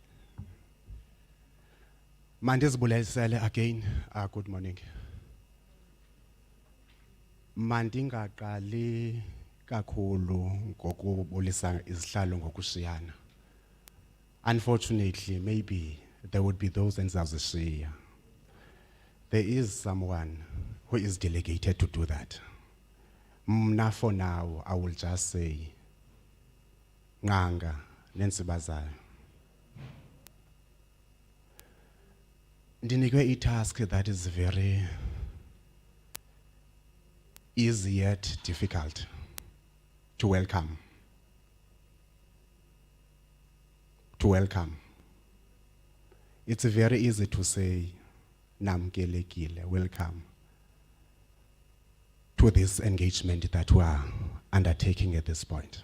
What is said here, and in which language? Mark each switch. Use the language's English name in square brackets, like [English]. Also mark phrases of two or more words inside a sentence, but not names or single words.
[English] Mandizibulisele again. Good morning. [Xhosa] Mandingaqali kakhulu ngokubulisa izihlalo ngokushiyana. [English] Unfortunately, maybe there would be those endizawuzishiya. There is someone who is delegated to do that. Mna for now, I will just say, Nganga nensibazayo. Ndinikwe i-task that is very easy yet difficult to welcome. To welcome. It's very easy to say, namkelekile, welcome to this engagement that we are undertaking at this point.